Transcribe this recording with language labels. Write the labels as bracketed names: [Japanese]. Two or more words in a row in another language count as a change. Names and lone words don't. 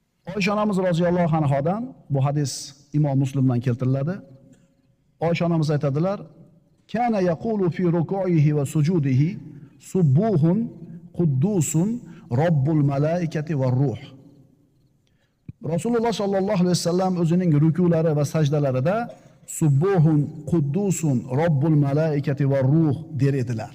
[Uzbek] Oysha onamiz roziyallohu anhodan bu hadis Imom Muslimdan keltiriladi. Oysha onamiz aytadilar: [Arabic] "كان يقول في ركوعه وسجوده سبوح قدوس رب الملائكة والروح." [Uzbek] Rasululloh [Arabic] صلى الله عليه وسلم [Uzbek] o'zining rukulari va sajdalarida [Arabic] سبوح قدوس رب الملائكة والروح [Uzbek] der edilar.